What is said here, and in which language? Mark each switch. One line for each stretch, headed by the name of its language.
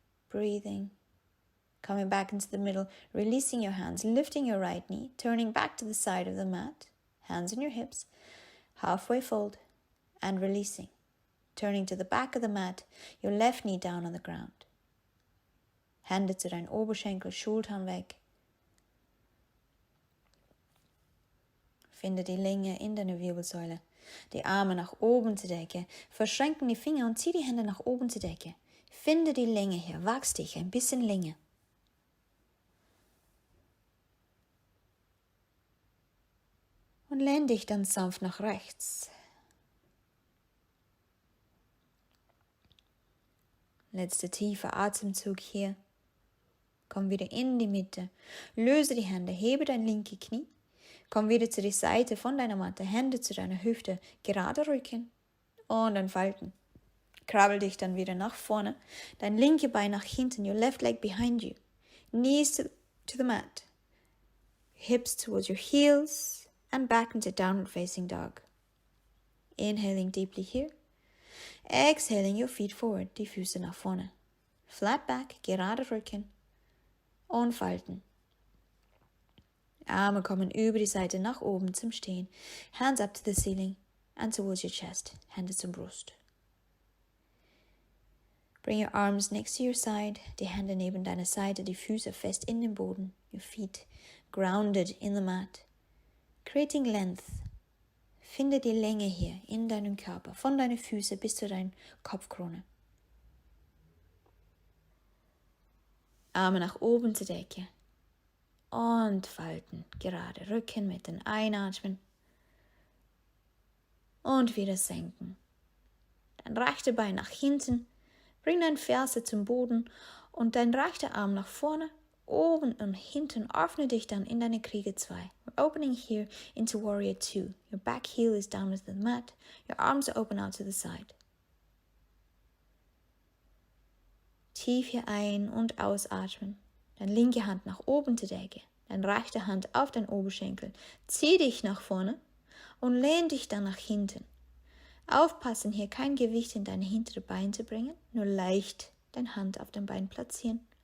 English: Breathing. Coming back into the middle, releasing your hands, lifting your right knee, turning back to the side of the mat, hands on your hips, halfway fold, and releasing. Turning to the back of the mat, your left knee down on the ground.
German: Hände zu deinen Oberschenkel, Schultern weg. Finde die Länge in deiner Wirbelsäule. Die Arme nach oben zur Decke. Verschränken die Finger und zieh die Hände nach oben zur Decke. Finde die Länge hier. Wachs dich ein bisschen Länge. Und lehn dich dann sanft nach rechts. Letzter tiefer Atemzug hier. Komm wieder in die Mitte. Löse die Hände, hebe dein linke Knie. Komm wieder zu der Seite von deiner Matte, Hände zu deiner Hüfte, gerade Rücken und dann falten. Krabbel dich dann wieder nach vorne, dein linke Bein nach hinten,
English: your left leg behind you. Knees to the mat. Hips towards your heels and back into downward facing dog. Inhaling deeply here. Exhaling your feet forward,
German: die Füße nach vorne.
English: Flat back,
German: gerade Rücken. Und falten. Arme kommen über die Seite nach oben zum Stehen.
English: Hands up to the ceiling and towards your chest.
German: Hände zur Brust.
English: Bring your arms next to your side.
German: Die Hände neben deiner Seite, die Füße fest in den Boden.
English: Your feet grounded in the mat. Creating length.
German: Finde die Länge hier in deinem Körper, von deinen Füßen bis zu deiner Kopfkrone. Arme nach oben zur Decke und falten, gerade Rücken mit dem Einatmen und wieder senken. Dein rechter Bein nach hinten, bring dein Ferse zum Boden und dein rechter Arm nach vorne, oben und hinten, öffne dich dann in deine Kriege 2.
English: We're opening here into Warrior 2. Your back heel is down with the mat, your arms are open out to the side.
German: Tief hier ein- und ausatmen. Deine linke Hand nach oben zur Decke. Deine rechte Hand auf den Oberschenkel. Zieh dich nach vorne und lehn dich dann nach hinten. Aufpassen, hier kein Gewicht in deine hintere Bein zu bringen. Nur leicht deine Hand auf dem Bein platzieren.